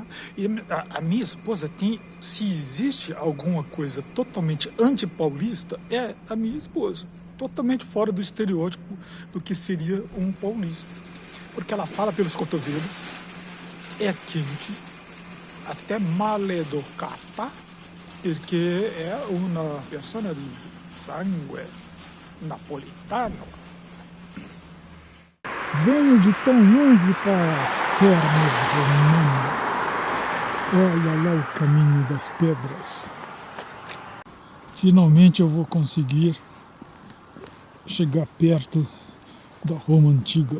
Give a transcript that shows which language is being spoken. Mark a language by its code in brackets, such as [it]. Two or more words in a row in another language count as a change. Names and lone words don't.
[pt] E a minha esposa se existe alguma coisa totalmente antipaulista, é a minha esposa. Totalmente fora do estereótipo do que seria um paulista. Porque ela fala pelos cotovelos, é quente, até maleducata, porque é uma [it] persona di sangue napolitano. [pt] Venho de tão longe para as termas romanas. Olha lá o caminho das pedras. Finalmente eu vou conseguir chegar perto da Roma Antiga.